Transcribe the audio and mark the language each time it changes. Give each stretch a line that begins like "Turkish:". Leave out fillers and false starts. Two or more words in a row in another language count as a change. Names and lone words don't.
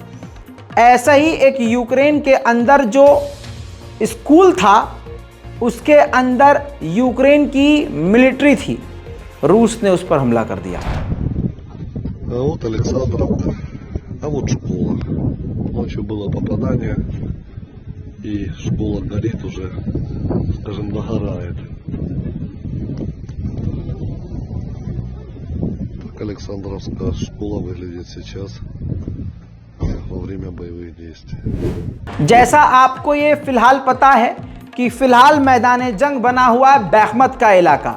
Hindi: ऐसा ही एक यूक्रेन के अंदर जो स्कूल था उसके अंदर यूक्रेन की मिलिट्री थी, रूस ने उस पर हमला कर दिया।
Russian: А вот Александровка, а вот школа. Ночью было попадание, и школа горит уже, скажем, догорает. Так Александровская школа выглядит сейчас во время боевых действий.
Hindi: जैसा आपको ये फिलहाल पता है कि फिलहाल मैदान जंग बना हुआ है बैखमत का इलाका।